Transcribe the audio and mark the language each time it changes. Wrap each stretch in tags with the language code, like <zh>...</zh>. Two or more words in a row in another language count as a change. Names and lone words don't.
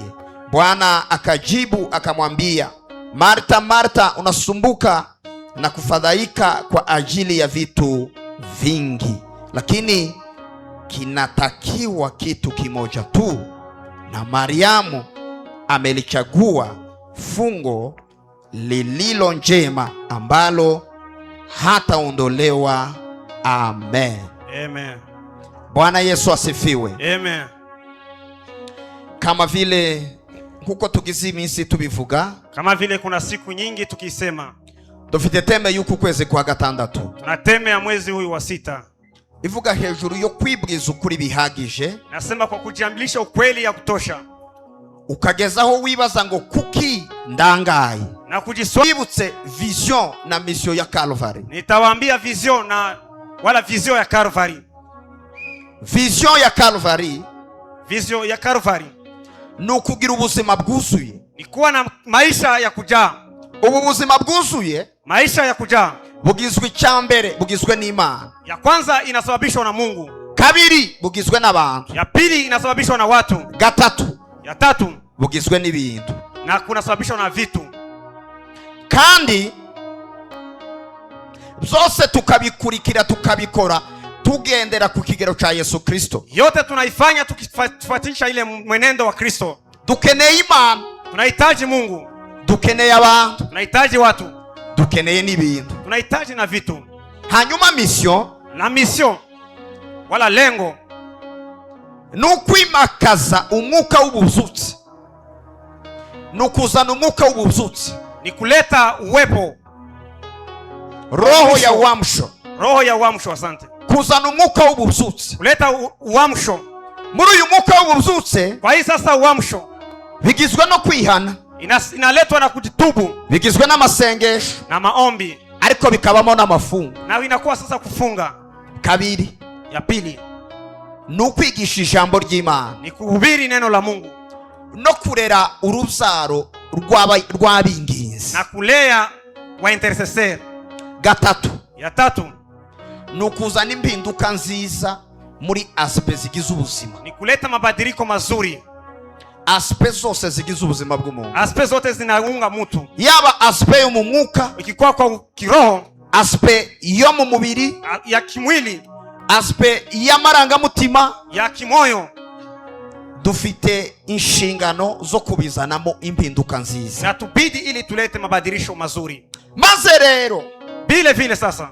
<sw>Bwana akajibu akamwambia, Marta, Marta, unasumbuka na kufadhaika kwa ajili ya vitu vingi, lakini kinatakiwa kitu kimoja tu, na Mariamu amelichagua fungo lililo njema, ambalo hataondolewa. Amen. Amen. Bwana Yesu asifiwe. Amen. Kama vile</sw> <rw>huko tugize iminsi tubivuga,</rw> <sw>Kama vile kuna siku nyingi tukisema,</sw> <rw>dufite teme y'uku kwezi kwa gatandatu.</rw> <sw>tuna teme ya mwezi huyu wa 6.</sw> <rw>Ivuga hejuru yo kwibwiza ukuri bihagije,</rw> <sw>Nasema kwa kujiambilisha ukweli ya kutosha,</sw> <rw>ukagezaho wibaza ngo kuki ndangaye,</rw> <sw>na kujiswali.</sw> <rw>wibutse vision na mission ya Calvary.</rw> <sw>Nitawaambia vision na wala vision ya Calvary. Vision ya Calvary Vision ya Calvary</sw> <rw>ni ukugira ubuzima bwuzuye.</rw> <sw>ni kuwa na maisha ya kujaa.</sw> <rw>Ubu buzima bwuzuye</rw> <sw>Maisha ya kujaa,</sw> <rw>bugizwe icyambere, bugizwe n'Imana.</rw> <sw>ya kwanza inasababishwa na Mungu,</sw> <rw>Kabiri bugizwe n'abantu.</rw> <sw>ya pili inasababishwa na watu,</sw> <rw>Gatatu</rw> <sw>ya tatu</sw> <rw>bugizwe n'ibintu.</rw> <sw>na kunasababishwa na vitu.</sw> <rw>Kandi byose tukabikurikira tukabikora tugendera ku kigero cha Yesu Kristo.</rw> <sw>Yote tunaifanya tukifuatisha ile mwenendo wa Kristo.</sw> <rw>Dukeneye Imana,</rw> <sw>Tunahitaji Mungu,</sw> <rw>dukeneye abantu,</rw> <sw>tunahitaji watu,</sw> <rw>dukeneye n'ibintu.</rw> <sw>tunahitaji na vitu.</sw> <rw>Hanyuma mission</rw> <sw>Na mission wala lengo</sw> <rw>nukwimakaza umwuka w'ubuzutsi, nukuzana umwuka w'ubuzutsi,</rw> <sw>ni kuleta uwepo, roho ya uamsho, roho ya uamsho. Asante.</sw> <rw>kuzana umwuka w'ubuzutsi.</rw> <sw>Kuleta uamsho.</sw> <rw>Muri uyu mwuka w'ubuzutsi</rw> <sw>Kwa hii sasa uamsho</sw> <rw>bigizwe no kwihana,</rw> <sw>inaletwa na kujitubu</sw> <rw>bigizwe n'amasengesho,</rw> <sw>na maombi,</sw> <rw>ariko bikabamo n'amafungo.</rw> <sw>na inakuwa sasa kufunga.</sw> <rw>Kabiri</rw> <sw>Ya pili</sw> <rw>nukwigisha ijambo ry'Imana</rw> <sw>ni kuhubiri neno la Mungu</sw> <rw>no kurera urubyaro rw'abinginzi.</rw> <sw>na kulea wa intercessor.</sw> <rw>Gatatu</rw> <sw>Ya tatu</sw> <rw>nukuzana impinduka nziza muri aspe zigize ubuzima,</rw> <sw>ni kuleta mabadiliko mazuri.</sw> <rw>aspe zose zigize ubuzima bw'umuntu,</rw> <sw>Aspe zote zinaunga mtu,</sw> <rw>yaba aspe yo mu mwuka,</rw> <sw>ikikuwa kwa kiroho,</sw> <rw>aspe yo mu mubiri,</rw> <sw>ya kimwili,</sw> <rw>aspe y'amarangamutima.</rw> <sw>ya kimoyo.</sw> <rw>Dufite inshingano zo kubizanamo impinduka nziza.</rw> <sw>Na tubidi ili tulete mabadilisho mazuri.</sw> <rw>Maze rero</rw> <sw>Vile vile sasa,</sw>